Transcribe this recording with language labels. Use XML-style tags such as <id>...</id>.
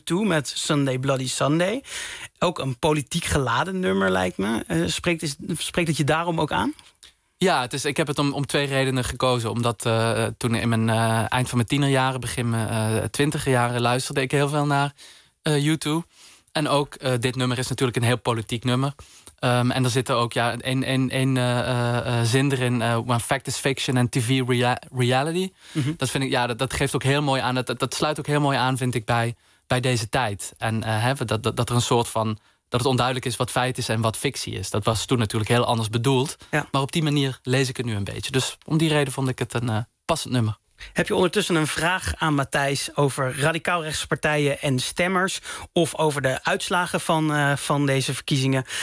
<nl>U2 met Sunday Bloody Sunday. Ook een politiek geladen nummer, lijkt me. Spreekt het je daarom ook aan? Ja, het is, ik heb het om twee redenen gekozen. Omdat toen in mijn eind van mijn tienerjaren, begin mijn twintigerjaren, luisterde ik heel veel naar U2. En ook dit nummer is natuurlijk een heel politiek nummer. En er zit er ook zin erin.</nl> <en>When fact is fiction and TV reality. Mm-hmm.</en> <nl>Dat vind ik, ja, dat geeft ook heel mooi aan. Dat sluit ook heel mooi aan, vind ik, bij deze tijd. En dat er een soort van, dat het onduidelijk is wat feit is en wat fictie is. Dat was toen natuurlijk heel anders bedoeld. Ja. Maar op die manier lees ik het nu een beetje. Dus om die reden vond ik het een passend nummer. Heb je ondertussen een vraag aan Matthijs over radicaal rechtse partijen en stemmers, of over de uitslagen van deze verkiezingen?</nl>